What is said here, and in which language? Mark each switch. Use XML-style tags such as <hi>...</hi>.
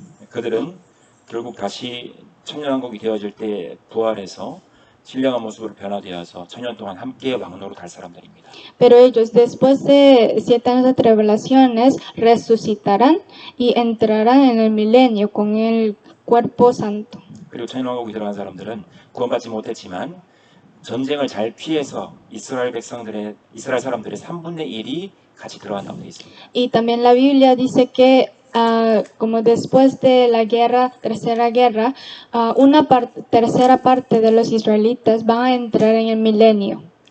<ko>그들은 결국 다시 천년왕국이 되어질 때 부활해서 신령한 모습으로 변화되어서 천년 동안 함께 왕노로 갈 사람들입니다.</ko> <es>Pero ellos, después de 7 años de tribulaciones, resucitarán y entrarán en el milenio con el cuerpo santo.</es> <ko>그리고 천년왕국이 들어간 사람들은 구원받지 못했지만 전쟁을 잘 피해서 이스라엘 사람들의 3분의 1이 같이 들어간다고 되어 있습니다.</ko> <es>Y también la Biblia dice que como después de la tercera guerra, tercera parte de los israelitas van a entrar en el milenio.</es>